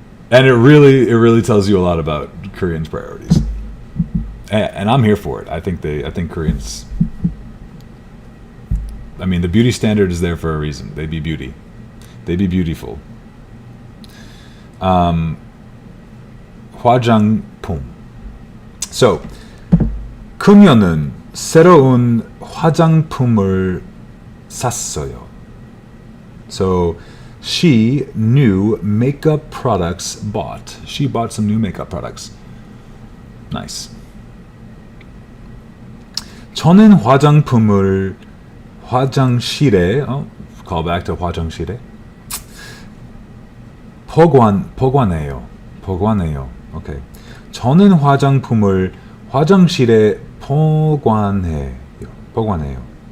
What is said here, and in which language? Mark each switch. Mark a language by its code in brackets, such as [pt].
[en] And it really tells you a lot about Koreans' priorities. And I'm here for it. I think Koreans, I mean, the beauty standard is there for a reason. They be beauty. They be beautiful. [ko] 화장품. So, 그녀는 새로운 화장품을 샀어요. [en] So she new makeup products bought. She bought some new makeup products. Nice. [ko] 저는 화장품을 화장실에 [en] call back to [ko] 화장실에 보관해요. [en] Okay. [ko] 저는 화장품을 화장실에 보관해요.